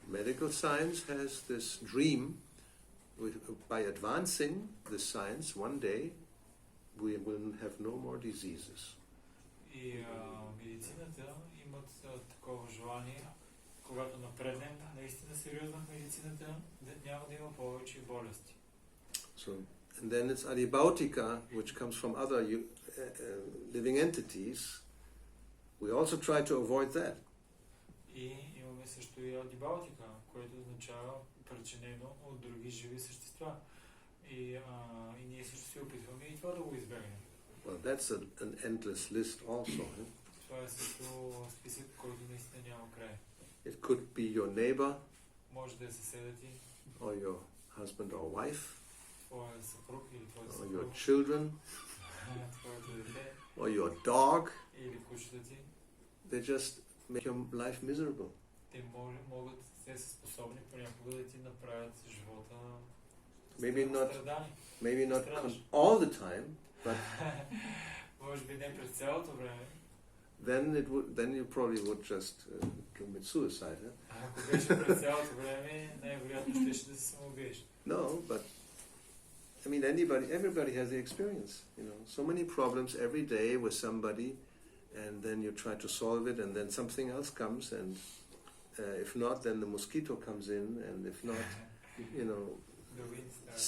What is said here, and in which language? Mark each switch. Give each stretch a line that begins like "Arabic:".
English: Medical science has this dream, by advancing the science, one day we will have no more diseases.
Bulgarian: И медицината имат такова желание, когато напреднем наистина сериозно в медицината, да няма да има повече болести.
English: So, and then it's adibautika, which comes from other living entities. We also try to avoid that.
Bulgarian: И имаме също и адибаутика, което означава причинено от други живи същества. И ние също се опитваме и това да го избегнем.
English: Well, that's an endless list also.
Bulgarian: Това е също списък, който наистина няма край.
English: It could be your neighbor,
Bulgarian: Може да е съседът ти,
English: or your husband or wife,
Bulgarian: твоя съпруг или твоя
English: or
Bulgarian: съпруг,
English: your children,
Bulgarian: твоето дете
English: or your dog.
Bulgarian: или кучето ти.
English: They just make your life miserable.
Bulgarian: Те те са способни понякога да ти направят живота страдание.
English: Maybe not all the time, but
Bulgarian: Може би не през цялото време.
English: then you probably would just commit suicide.
Bulgarian: Ако беше през цялото време, най-вероятно ще да се самоубиеш.
English: No, but I mean, everybody has the experience. You know, so many problems every day with somebody, and then you try to solve it, and then something else comes, and if not, then the mosquito comes in, and if not, you know, The wind starts.